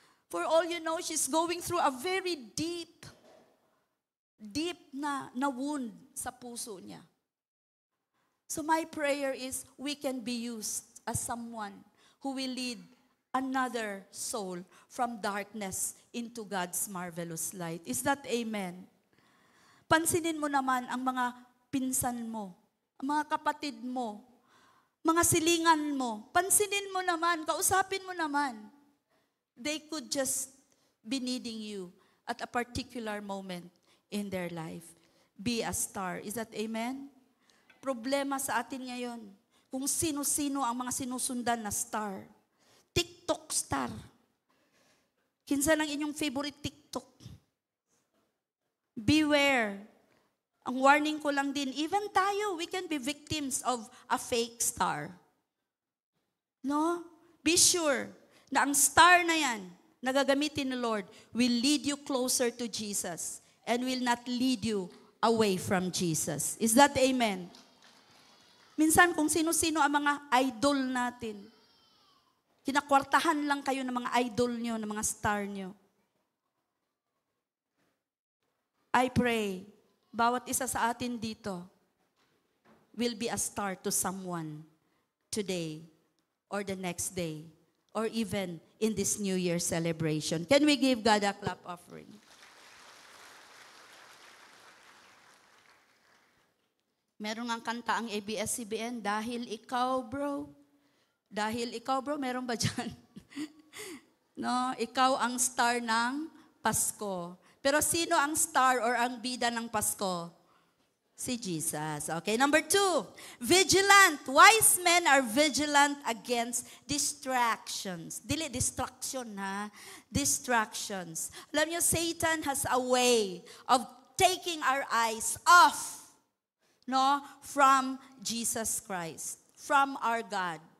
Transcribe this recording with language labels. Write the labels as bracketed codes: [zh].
[en] For all you know, she's going through a very deep na wound [tl] sa puso niya. [en] So my prayer is we can be used as someone who will lead another soul from darkness into God's marvelous light. Is that amen? [tl] Pansinin mo naman ang mga pinsan mo, ang mga kapatid mo, mga silingan mo. Pansinin mo naman, kausapin mo naman. [en] They could just be needing you at a particular moment in their life. Be a star. Is that amen? [tl] Problema sa atin ngayon, kung sino-sino ang mga sinusundan na star. [ceb] TikTok star. Kinsa lang inyong favorite TikTok? Beware. [tl] Ang warning ko lang din, even tayo, [en] we can be victims of a fake star. No? Be sure na ang star na yan, nagagamitin ni Lord, will lead you closer to Jesus and will not lead you away from Jesus. Is that amen? [tl] Minsan kung sino-sino ang mga idol natin, kinakwartahan lang kayo ng mga idol nyo, ng mga star nyo. [en] I pray, [tl] bawat isa sa atin dito [en] will be a star to someone today or the next day or even in this New Year celebration. Can we give God a clap offering? [tl] Meron nga kanta ang ABS-CBN, Dahil Ikaw, Bro. Dahil Ikaw, Bro, meron ba dyan? No, ikaw ang star ng Pasko. Pero sino ang star or ang bida ng Pasko? [en] Si Jesus. Okay, number 2, vigilant. Wise men are vigilant against distractions. [ceb] Dili distraction ha, distractions. [tl] Alam niyo, [en] Satan has a way of taking our eyes off, no, from Jesus Christ, from our God.